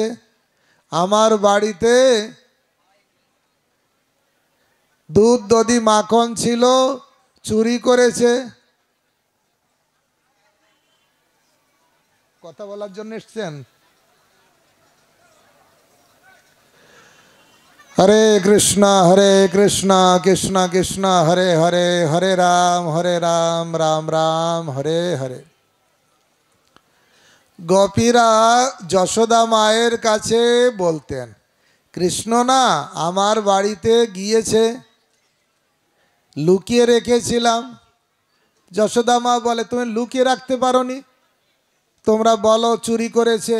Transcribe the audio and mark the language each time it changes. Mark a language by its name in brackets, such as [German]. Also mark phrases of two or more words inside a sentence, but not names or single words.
[Bangla] আমার বাড়িতে দুধ দধি মাখন ছিল, চুরি করেছে। কথা বলার জন্য এসছেন? [Sanskrit] हरे कृष्णा कृष्णा कृष्णा हरे हरे, हरे राम राम राम हरे हरे। [Bangla] গোপীরা যশোদা মায়ের কাছে বলতেন, কৃষ্ণ না আমার বাড়িতে গিয়েছে, লুকিয়ে রেখেছিলাম। যশোদা মা বলে, তুমি লুকিয়ে রাখতে পারোনি, তোমরা বলো চুরি করেছে।